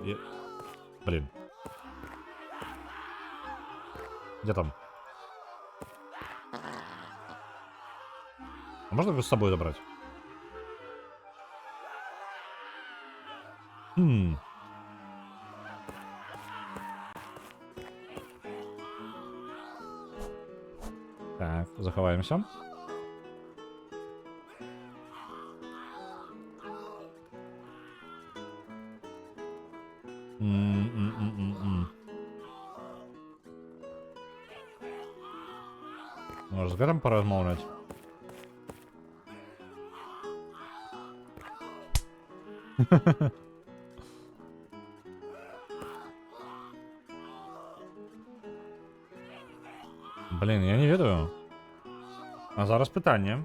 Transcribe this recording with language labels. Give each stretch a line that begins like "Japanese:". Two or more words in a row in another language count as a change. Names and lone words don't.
Belarusian: Блін.
Russian: Где там? А можно его с собой забрать?
Belarusian: Так, заховаемся.
Russian: Может, с Гаром поразмовлять?
Belarusian: Блин, я не ведаю. А зараз пытанне.